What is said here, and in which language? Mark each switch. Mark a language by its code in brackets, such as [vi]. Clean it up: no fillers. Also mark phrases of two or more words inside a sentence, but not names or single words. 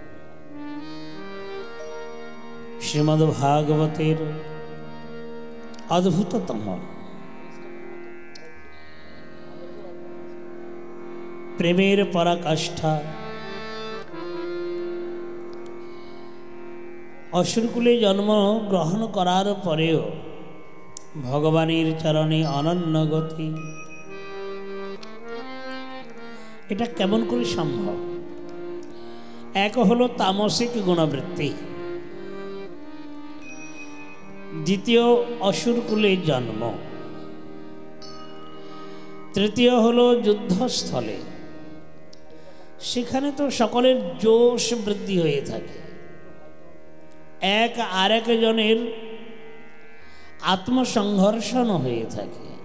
[bn] শ্রীমদ্ভাগবতের অদ্ভুততম প্রেমের পরাকাষ্ঠা অসুরকুলে জন্ম গ্রহণ করার পরেও ভগবানের চরণে অনন্য গতি। এটা কেমন করে সম্ভব? এক হলো তামসিক গুণবৃত্তি, দ্বিতীয় অসুরকুলে জন্ম, তৃতীয় হলো যুদ্ধস্থলে, সেখানে তো সকলের জোশ বৃদ্ধি হয়ে থাকে, এক আরেক জনের আত্মসংঘর্ষণ হয়ে থাকে।